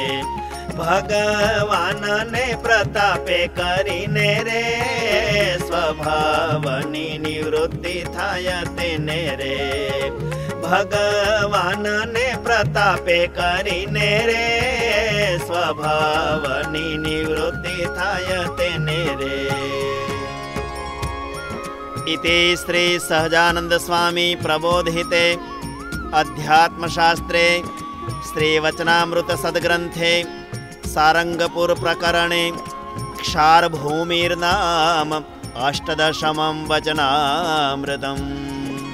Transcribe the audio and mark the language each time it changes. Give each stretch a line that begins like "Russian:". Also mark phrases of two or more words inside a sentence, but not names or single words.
Gujarati: ભગવાનને પ્રતાપે કરીને રે, સ્વભાવની નિવૃત્તિ થાય તેને રે. ભગવાનને પ્રતાપે કરીને રે, સ્વભાવની નિવૃત્તિ થાય તેને રે.
Sanskrit: इति श्री सहजानंद स्वामी प्रबोधिते अध्यात्मशास्त्रे श्रीवचनामृत सद्ग्रंथे सारंगपुर प्रकरणे क्षारभूमिर्नाम अष्टदशमं वचनामृतम्.